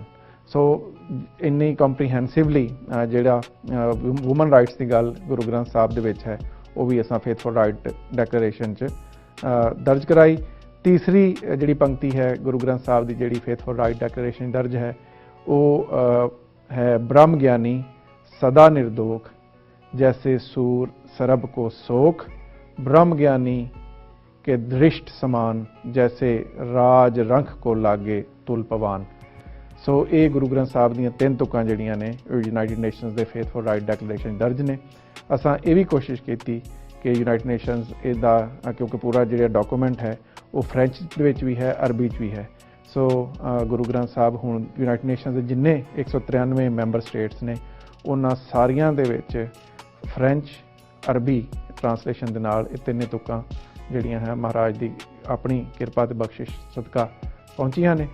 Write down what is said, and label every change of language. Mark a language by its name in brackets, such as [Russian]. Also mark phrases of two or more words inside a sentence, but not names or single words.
[Punjabi] ਸੋ ਇੰਨੀ ਕੰਪਰੀਹੈਂਸਿਵਲੀ ਜਿਹੜਾ [English] women rights [Punjabi] ਦੀ ਗੱਲ ਗੁਰੂ ਗ੍ਰੰਥ ਸਾਹਿਬ ਦੇ ਵਿੱਚ ਹੈ ਉਹ ਵੀ ਅਸਾਂ ਫੇਥ ਫॉर ਰਾਈਟ ਡੈਕਲੇਰੇਸ਼ਨ 'ਚ ਦਰਜ ਕਰਾਈ। ਤੀਸਰੀ ਜਿਹੜੀ ਪੰਕਤੀ ਹੈ ਗੁਰੂ ਗ੍ਰੰਥ ਸਾਹਿਬ ਦੀ ਜਿਹੜੀ ਫੇਥ ਫॉर ਰਾਈਟ ਡੈਕਲੇਰੇਸ਼ਨ ਦਰਜ ਹੈ ਉਹ ਹੈ ਬ੍ਰਹਮ ਗਿਆਨੀ ਸਦਾ ਨਿਰਦੋਖ [Hindi] जैसे सूर सरब को सोख ब्रह्म ज्ञानी के दृष्ट समान जैसे राज रंख को लागे तुल पवान। सो ये गुरु ग्रंथ साहब [Punjabi] ਦੀਆਂ 3 ਤੁਕਾਂ ਜਿਹੜੀਆਂ ਨੇ ਯੂਨਾਈਟਿਡ ਨੇਸ਼ਨਸ ਦੇ ਫੇਥ ਫॉर ਰਾਈਟ ਡੈਕਲੇਰੇਸ਼ਨ ਦਰਜ ਨੇ। ਅਸਾਂ ਇਹ ਵੀ ਕੋਸ਼ਿਸ਼ ਕੀਤੀ ਕਿ ਯੂਨਾਈਟਿਡ ਨੇਸ਼ਨਸ ਇਹਦਾ ਕਿਉਂਕਿ ਪੂਰਾ ਜਿਹੜਾ ਡਾਕੂਮੈਂਟ ਹੈ ਉਹ ਫ੍ਰੈਂਚ ਦੇ ਵਿੱਚ ਵੀ ਹੈ, ਅਰਬੀ 'ਚ ਵੀ ਹੈ, ਸੋ ਗੁਰੂ ਗ੍ਰੰਥ ਸਾਹਿਬ ਹੁਣ ਯੂਨਾਈਟਿਡ ਨੇਸ਼ਨਸ ਦੇ ਜਿੰਨੇ 193 [English] member states [Punjabi] ਨੇ ਉਹਨਾਂ ਸਾਰੀਆਂ ਦੇ ਵਿੱਚ ਫ੍ਰੈਂਚ ਅਰਬੀ ਟਰਾਂਸਲੇਸ਼ਨ ਦੇ ਨਾਲ ਇਹ ਤਿੰਨੇ ਤੁਕਾਂ ਜਿਹੜੀਆਂ ਹੈ ਮਹਾਰਾਜ ਦੀ ਆਪਣੀ ਕਿਰਪਾ ਤੇ ਬਖਸ਼ਿਸ਼ ਸਦਕਾ ਪਹੁੰਚੀਆਂ ਨੇ।